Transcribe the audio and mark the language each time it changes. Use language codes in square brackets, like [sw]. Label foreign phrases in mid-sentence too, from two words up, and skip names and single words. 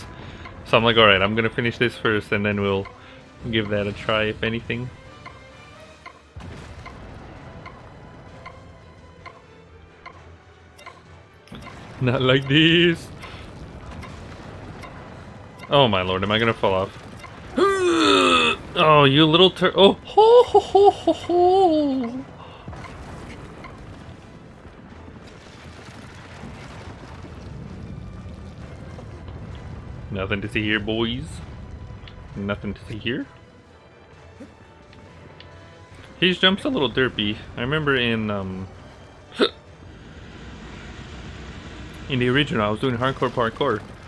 [en] So I'm like, alright, I'm gonna finish this first and then we'll give that a try, if anything. Not like this. Oh my lord, am I gonna fall off? Oh, you little oh, ho, ho, ho, ho, ho. Nothing to see here, boys. Nothing to see here. His jump's a little derpy. I remember in the original, I was doing hardcore parkour.